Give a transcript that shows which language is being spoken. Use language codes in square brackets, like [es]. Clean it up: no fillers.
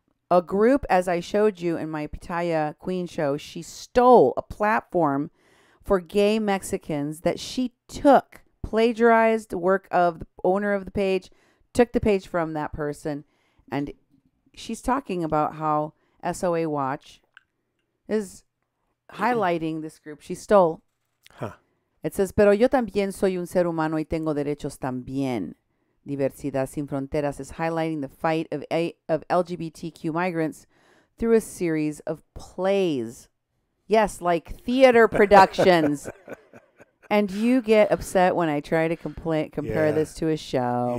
[en] A group, as I showed you in my Pitaya Queen show, she stole a platform for gay Mexicans that she took, plagiarized the work of the owner of the page, took the page from that person, and she's talking about how SOA Watch is highlighting this group she stole. It says, [es] pero yo también soy un ser humano y tengo derechos también. [en] Diversidad Sin Fronteras is highlighting the fight of LGBTQ migrants through a series of plays. Yes, like theater productions. And you get upset when I try to compare this to a show.